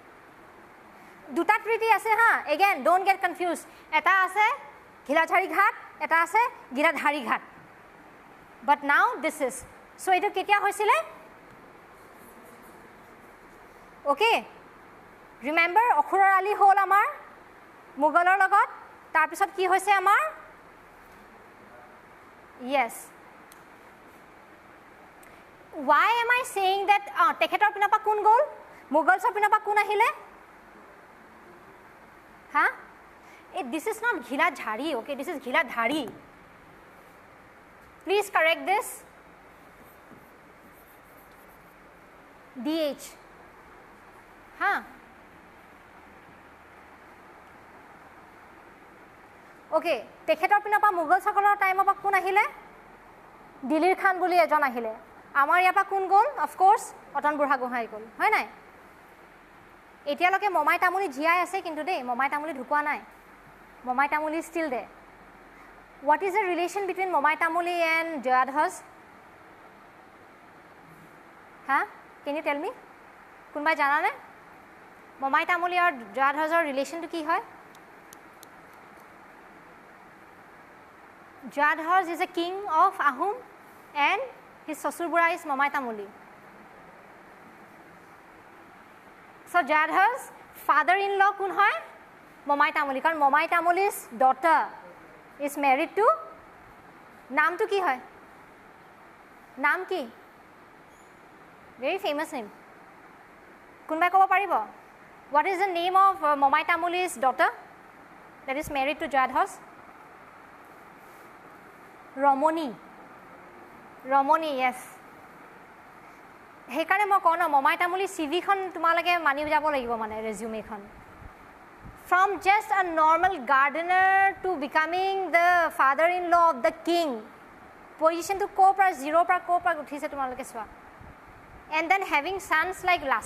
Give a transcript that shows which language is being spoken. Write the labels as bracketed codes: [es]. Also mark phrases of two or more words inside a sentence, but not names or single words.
[as] দুটা ট্ৰিটি আছে হা [en] again don't get confuse [as] এটা আছে ঘিলাঝাৰী ঘাট এটা আছে গিলাধাৰী ঘাট [en] but now this is so' [as] এইটো কেতিয়া হৈছিলে [en] okay remember [as] অখুৰৰ আলি হ'ল আমাৰ মোগলৰ লগত তাৰপিছত কি হৈছে আমাৰ য়েছ [en] why am I saying that [as] তেখেতৰ পিনৰ পৰা কোন গ'ল মোগলছৰ পিনৰ পৰা কোন আহিলে [en] হা this is not Ghiladhari okay this is Ghiladhari please correct this [as] DH ha okay তেখেতৰ পিনৰ পৰা মোগলসকলৰ টাইমৰ পৰা কোন আহিলে দিলীৰ খান বুলি এজন আহিলে আমাৰ ইয়াৰ পৰা কোন গ'ল অফক'ৰ্ছ অতন বুঢ়াগোহাঁই গ'ল হয় নাই এতিয়ালৈকে মমাই তামুলী জীয়াই আছে কিন্তু দেই মমাই তামুলী ঢুকুৱা নাই মমাই তামুলী [en] still they what is the relation between মমাই তামুলী and জয়াধ্বজ হা can you tell me [as] কোনোবাই জানানে মমাই তামুলী আৰু জয়াধ্বজৰ ৰিলেশ্যনটো কি হয় [en] জয়াধ্বজ is a king of Ahom and his Sasur-bura is Mamai Tamuli. So Jadha's father-in-law [as] কোন হয় [en] Mamai Tamuli karon Mamai Tamuli's daughter is married to [as] নাম তো কি হয় নাম কি [en] very famous name [as] কোনোবাই ক'ব পাৰিব [en] what is the name of Mamai Tamuli's daughter that is married to Jadha's [as] ৰমণী য়েছ সেইকাৰণে মই কওঁ ন মমাই তামুলী চিভিখন তোমালোকে মানি যাব লাগিব মানে ৰেজিউমেখন [en] from just a normal gardener to becoming the father in law of the king [as] পজিশ্যনটো ক'ৰ পৰা জিৰ'ৰ পৰা ক'ৰ পৰা উঠিছে তোমালোকে চোৱা [en] and then having sons like